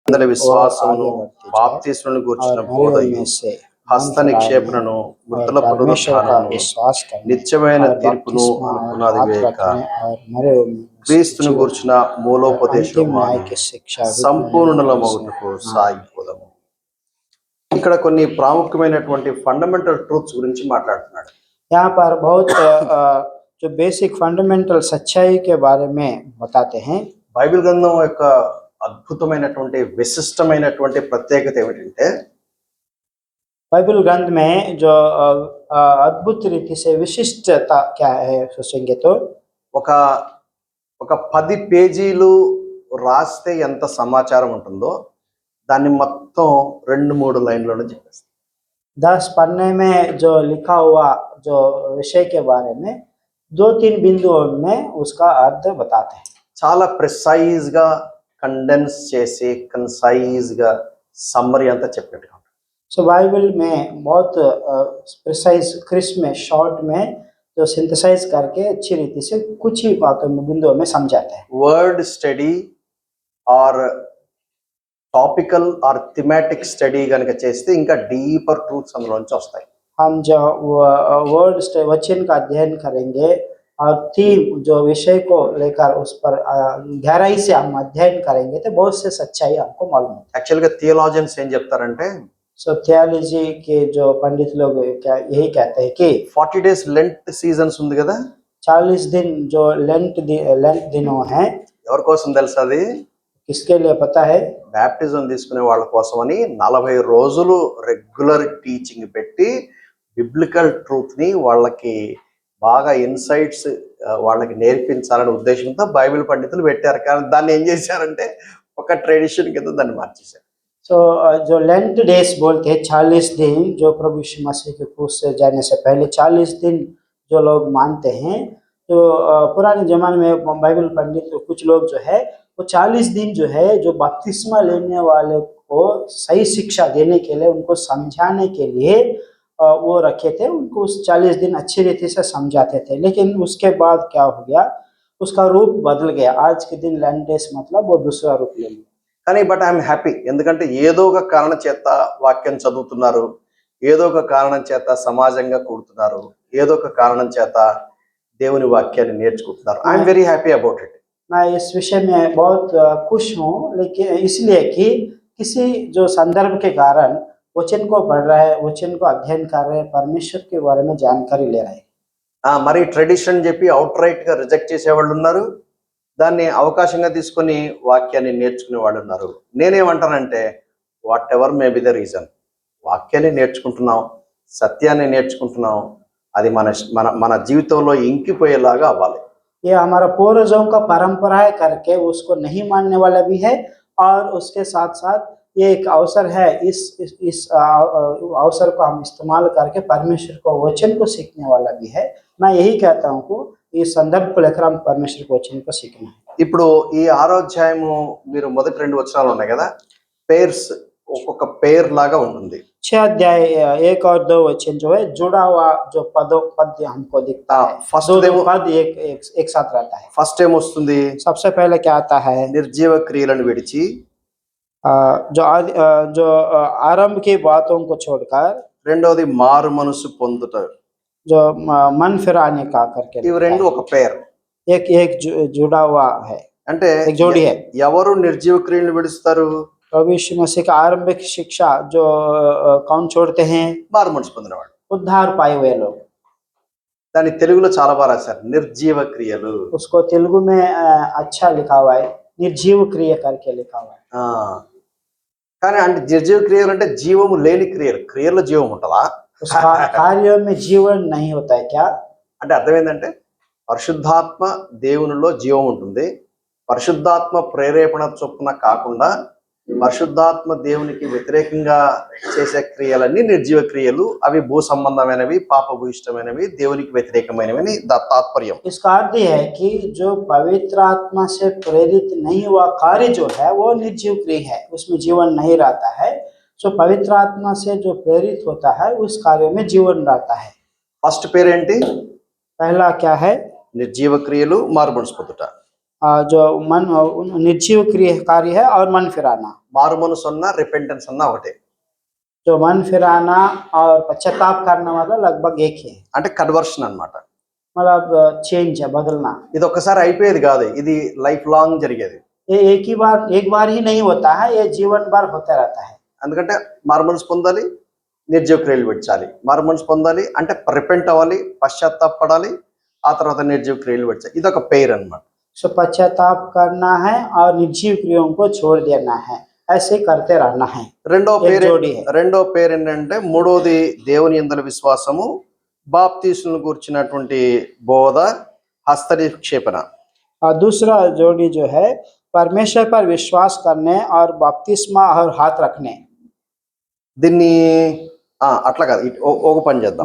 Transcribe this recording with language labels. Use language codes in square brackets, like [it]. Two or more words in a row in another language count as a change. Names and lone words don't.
[te] అందరి [hi] और [te] విశ్వాసమును [hi] आगे बढ़ते जाए [te] బాప్తిస్మను గూర్చిన [hi] और मरे [te] బోధయు [hi] में से [te] హస్త [hi] मन फिराने [te] నిక్షేపణను [hi] और [te] మృతుల [hi] परमेश्वर का [te] పునరుత్థానమును [hi] विश्वास करने [te] నిత్యమైన [hi] और [te] తీర్పును [hi] बपतिस्मा और [te] అనుకున్నది [hi] हाथ [te] వేక [hi] रखने और मरे हुए में से [te] క్రీస్తును [hi] जीवन [te] గూర్చిన [hi] और [te] మూలోపదేశం [hi] अंतिम न्याय [te] మాని [hi] की शिक्षा [te] సంపూర్ణుల [hi] से [te] మగుటకు సాగిపోదాము. ఇక్కడ కొన్ని ప్రాముఖ్యమైనటువంటి [en] fundamental truths [te] గురించి మాట్లాడుతున్నాడు. [hi] यहाँ पर बहुत जो [en] basic fundamental [hi] सच्चाई के बारे में बताते हैं. [te] బైబిల్ గ్రంథం యొక్క అద్భుతమైనటువంటి విశిష్టమైనటువంటి ప్రత్యేకత ఏమిటంటే [hi] बाइबल ग्रंथ में जो अद्भुत रीति से विशिष्टता क्या है सोचेंगे तो [te] ఒక ఒక 10 పేజీలు రాస్తే ఎంత సమాచారం ఉంటుందో దాన్ని మొత్తం 2-3 లైన్లలో చెప్పేస్తాం. [hi] 10 पन्ने में जो लिखा हुआ जो विषय के बारे में 2-3 बिंदुओं में उसका अर्थ बताते हैं. [te] చాలా ప్రిసైజ్ గా కండెన్స్ చేసి కన్సైజ్ గా సమ్మరీ అంతా చెప్పినట్టుగా. [hi] सो बाइबल में बहुत [en] precise crisp [hi] में शॉर्ट में जो सिंथेसाइज करके अच्छी रीति से कुछ ही बातों में बिंदुओं में समझाते हैं. [en] word study or topical or thematic study [te] కనుక చేస్తే ఇంకా [en] deeper truths [te] అందులోంచి వస్తాయి. [hi] हम जो वर्ड वचन का अध्ययन करेंगे और थीम जो विषय को लेकर उस पर गहराई से हम अध्ययन करेंगे तो बहुत से सच्चाई हमको मालूम होता है. [te] యాక్చువల్గా థియోలాజియన్స్ ఏం చెప్తారంటే [hi] सो थियोलॉजी के जो पंडित लोग क्या यही कहते हैं कि [te] 40 [en] days Lent seasons [te] ఉంది కదా, [hi] 40 दिन जो लेंट दिनों हैं [te] ఎవరి కోసం తెలుసా? అది [hi] किसके लिए पता है? [te] బ్యాప్టిజం తీసుకునే వాళ్ళ కోసం అని 40 రోజులు [en] regular teaching [te] పెట్టి [en] biblical truth [te] ని వాళ్ళకి బాగా ఇన్సైట్స్ వాళ్ళకి నేర్పించాలనే ఉద్దేశంతో బైబిల్ పండితులు పెట్టారు. కానీ దాన్ని ఏం చేశారంటే ఒక ట్రెడిషన్ కింద దాన్ని మార్చేశారు. [hi] सो जो [en] Lent days [hi] बोलते हैं 40 दिन जो प्रभु यीशु मसीह के क्रूस से जाने से पहले 40 दिन जो लोग मानते हैं, तो पुराने जमाने में बाइबल पंडित कुछ लोग जो है वो 40 दिन जो है जो बपतिस्मा लेने वाले को सही शिक्षा देने के लिए उनको समझाने के लिए वो रखे थे. उनको उस 40 दिन अच्छी रीति से समझाते थे. लेकिन उसके बाद क्या हो गया, उसका रूप बदल गया. आज के दिन [en] Lent days [hi] मतलब वो दूसरा रूप ले लिया. [te] కానీ [en] but I'm happy, [te] ఎందుకంటే ఏదో ఒక కారణం చేత వాక్యం చదువుతున్నారు, ఏదో ఒక కారణం చేత సమాజంగా కూడుతున్నారు, ఏదో ఒక కారణం చేత దేవుని వాక్యాన్ని నేర్చుకుంటున్నారు. [en] I'm very happy about it. [hi] मैं इस विषय में बहुत खुश हूँ, लेकिन इसलिए कि किसी जो संदर्भ के कारण वचन को पढ़ रहा है, वचन को अध्ययन कर रहे हैं, परमेश्वर के बारे में जानकारी ले रहे हैं. [te] మరి ట్రెడిషన్ చెప్పి అవుట్ రైట్ గా రిజెక్ట్ చేసేవాళ్ళు ఉన్నారు, దాన్ని అవకాశంగా తీసుకొని వాక్యాన్ని నేర్చుకునే వాళ్ళు ఉన్నారు. నేనేమంటానంటే [en] whatever may be the reason, [te] వాక్యాన్ని నేర్చుకుంటున్నాం, సత్యాన్ని నేర్చుకుంటున్నాం, అది మన మన మన జీవితంలో ఇంకిపోయేలాగా అవ్వాలి. [hi] ये हमारा पूर्वजों का परंपरा है करके उसको नहीं मानने वाला भी है, और उसके साथ साथ ये एक अवसर है, इस अवसर को हम इस्तेमाल करके परमेश्वर को वचन को सीखने वाला भी है. मैं यही कहता हूँ कि इस संदर्भ को लेकर हम परमेश्वर को वचन को सीखना है. [te] ఇప్పుడు ఈ 6వ అధ్యాయము మీరు మొదటి 2 వచనాలు ఉన్నాయి కదా, పేర్స్ ఒక్కొక్క పేర్ లాగా ఉంటుంది. [hi] 6 अध्याय 1 और 2 वचन जो है जुड़ा हुआ जो पद हमको दिखता है. [te] ఫస్ట్ [hi] दो पद एक साथ रहता है. [te] ఫస్ట్ ఏమొస్తుంది? [hi] सबसे पहले क्या आता है? [te] నిర్జీవ క్రియలను విడిచి, [hi] जो आरंभ की बातों को छोड़कर, [te] రెండోది మారు మనసు పొందుట, [hi] जो मन फिराने का करके, [te] ఇవి రెండు ఒక పేర్. [hi] एक जुड़ा हुआ है, [te] అంటే [hi] एक जोड़ी है. [te] ఎవరు నిర్జీవ క్రియలను విడుస్తారు? [hi] प्रभु यीशु मसीह का आरंभिक शिक्षा जो कौन छोड़ते हैं? [te] మారు మనసు పొందినవాడు. [hi] उद्धार पाए हुए लोग. [te] దాన్ని తెలుగులో చాలా బాగా రాశారు, నిర్జీవ క్రియలు. [hi] उसको तेलुगु में अच्छा लिखा हुआ है, निर्जीव क्रिया करके लिखा हुआ है. [te] కానీ అంటే నిర్జీవ క్రియలు అంటే జీవము లేని క్రియలు. క్రియల్లో జీవం ఉంటుందా? [hi] उस कार्यों में जीवन नहीं होता है क्या? [te] అంటే అర్థం ఏంటంటే పరిశుద్ధాత్మ దేవునిలో జీవం ఉంటుంది, పరిశుద్ధాత్మ ప్రేరేపణ చొప్పున కాకుండా పరిశుద్ధాత్మ దేవునికి వ్యతిరేకంగా చేసే క్రియలన్నీ నిర్జీవ క్రియలు. అవి భూ సంబంధమైనవి, పాపభూయిష్టమైనవి, దేవునికి వ్యతిరేకమైనవి తాత్పర్యం. [hi] इसका अर्थ है कि जो पवित्र आत्मा से प्रेरित नहीं हुआ कार्य जो है वो निर्जीव क्रिया है, उसमें जीवन नहीं रहता है. जो पवित्र आत्मा से जो प्रेरित होता है उस कार्य में जीवन रहता है. [te] ఫస్ట్ పేరేంటి? [hi] पहला क्या है? [te] నిర్జీవ క్రియలు, మారు మనసు పొందుట. [hi] जो मन निर्जीव क्रिया कार्य है और मन फिराना। [te] మారు మనసు అన్నా రిపెంటెన్స్ అన్నా ఒకటే. [hi] जो मन फिराना और पश्चाताप करना मतलब लगभग एक ही है, [te] అంటే కన్వర్షన్ అన్నమాట. [hi] मतलब चेंज है, बदलना। [te] ఇది ఒక్కసారి అయిపోయేది కాదు, ఇది [en] life long [te] జరిగేది. [hi] ये एक बार ही नहीं होता है, ये जीवन भर होता रहता है। [te] ఎందుకంటే మారు మనసు పొందాలి, నిర్జీవ క్రియలు విడిచాలి. మారు మనసు పొందాలి అంటే రిపెంట్ అవ్వాలి, పశ్చాత్తాపడాలి, ఆ తర్వాత నిర్జీవ క్రియలు విడిచాలి. ఇది ఒక పెయిర్ అన్నమాట. [hi] सो पश्चाताप करना है और निर्जीव क्रियाओं को छोड़ देना है, ऐसे करते रहना है। [te] రెండో [hi] एक [te] పేరు [hi] जोड़ी है। [te] ఏంటంటే మూడోది దేవుని యందలి విశ్వాసము, బాప్తీసులను గురించినటువంటి బోధ, హస్తనిక్షేపణ. [hi] और दूसरा जोड़ी जो है परमेश्वर पर विश्वास करने और बपतिस्मा और हाथ रखने। [te] దీన్ని అట్లా కాదు, ఒక పని చేద్దాం.